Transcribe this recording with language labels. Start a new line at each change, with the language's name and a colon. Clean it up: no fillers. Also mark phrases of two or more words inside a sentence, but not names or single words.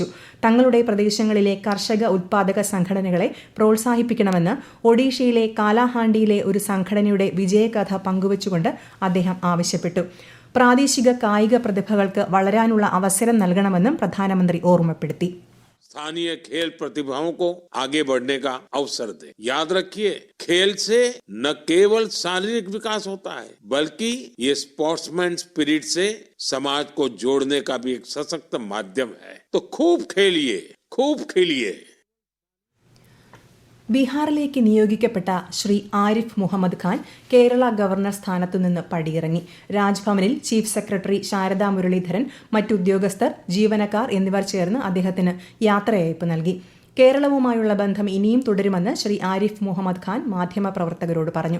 Malayalam: തങ്ങളുടെ പ്രദേശങ്ങളിലെ കർഷക ഉത്പാദക സംഘടനകളെ പ്രോത്സാഹിപ്പിക്കണമെന്ന് ഒഡീഷയിലെ കാലാഹാണ്ടിയിലെ ഒരു സംഘടനയുടെ വിജയകഥ പങ്കുവച്ചുകൊണ്ട് അദ്ദേഹം ആവശ്യപ്പെട്ടു. പ്രാദേശിക കായിക പ്രതിഭകൾക്ക് വളരാനുള്ള അവസരം നൽകണമെന്നും പ്രധാനമന്ത്രി ഓർമ്മപ്പെടുത്തി.
Hindi: स्थानीय खेल प्रतिभाओं को आगे बढ़ने का अवसर दे। याद रखिए, खेल से न केवल शारीरिक विकास होता है, बल्कि ये
English: sportsman spirit
Hindi: से समाज को जोड़ने का भी एक सशक्त माध्यम है। तो खूब खेलिए, खूब खेलिए.
Malayalam: ബീഹാറിലേക്ക് നിയോഗിക്കപ്പെട്ട ശ്രീ ആരിഫ് മുഹമ്മദ് ഖാൻ കേരള ഗവർണർ സ്ഥാനത്തുനിന്ന് പടിയിറങ്ങി. രാജ്ഭവനിൽ ചീഫ് സെക്രട്ടറി ശാരദാ മുരളീധരൻ, മറ്റുദ്യോഗസ്ഥർ, ജീവനക്കാർ എന്നിവർ ചേർന്ന് അദ്ദേഹത്തിന് യാത്രയയപ്പ് നൽകി. കേരളവുമായുള്ള ബന്ധം ഇനിയും തുടരുമെന്ന് ശ്രീ ആരിഫ് മുഹമ്മദ് ഖാൻ മാധ്യമപ്രവർത്തകരോട് പറഞ്ഞു.